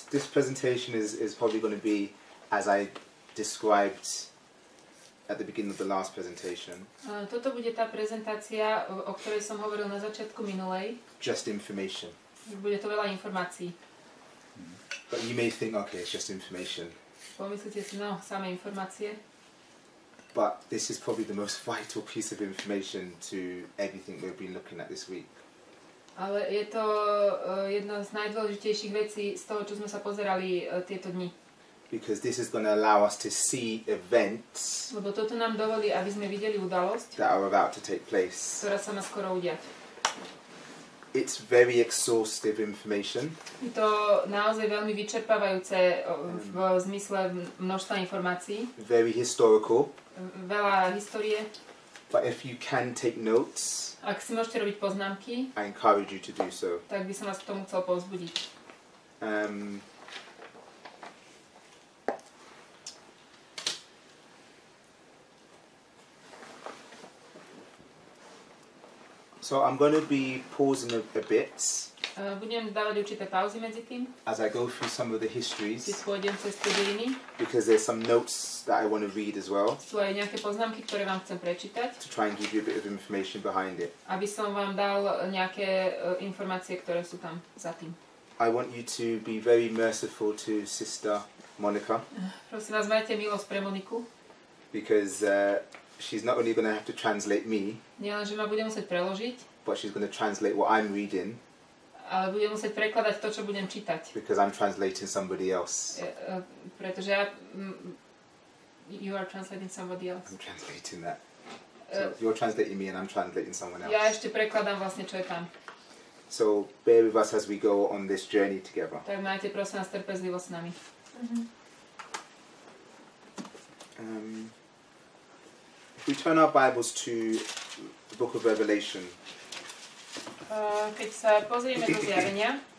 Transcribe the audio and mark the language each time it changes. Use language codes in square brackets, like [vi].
[en] this presentation is probably going to be as I described at the beginning of the last presentation. [sk] Toto bude tá prezentácia, o ktorej som hovoril na začiatku minulej. [en] Just information. [sk] Bude to veľa informácií. [en] But you may think, okay, it's just information. [sk] Pomyslíte si, no, samé informácie. [en] But this is probably the most vital piece of information to everything we've been looking at this week. [sk] Ale je to jedna z najdôležitejších vecí z toho, čo sme sa pozerali tieto dni. [en] Because this is going to allow us to see events [sk] Lebo toto nám dovolí, aby sme videli udalosť, [en] that are about to take place. [sk] ktorá sa má skoro udiať. [en] It's very exhaustive information. [sk] Je to naozaj veľmi vyčerpávajúce v zmysle množstva informácií. [en] Very historical. [sk] Veľa histórie. [en] But if you can take notes, [sk] Ak si môžete robiť poznámky, [en] I encourage you to do so. [sk] tak by som vás k tomu chcel povzbudiť. [en] So I'm going to be pausing a bit [sk] Budem dávať určité pauzy medzi tým, [en] as I go through some of the histories, [sk] si pôjdem cez tie dejiny. [en] because there's some notes that I want to read as well, [sk] Sú aj nejaké poznámky, ktoré vám chcem prečítať, [en] to try and give you a bit of information behind it. [sk] aby som vám dal nejaké informácie, ktoré sú tam za tým. [en] I want you to be very merciful to Sister Monica, [sk] Prosím vás, majte milosť pre Moniku. [en] because she's not only going to have to translate me, [sk] Nielen, že ma bude musieť preložiť, [en] but she's going to translate what I'm reading, [sk] ale bude musieť prekladať to, čo budem čítať. [en] because I'm translating somebody else. [sk] Pretože ja... [en] You are translating somebody else. I'm translating that. So you're translating me and I'm translating someone else. [sk] Ja ešte prekladám vlastne, čo je tam. [en] So bear with us as we go on this journey together. [sk] Tak majte prosím vás trpezlivosť s nami. [en] If we turn our Bibles to the book of Revelation, [sk] Keď sa pozrieme do Zjavenia,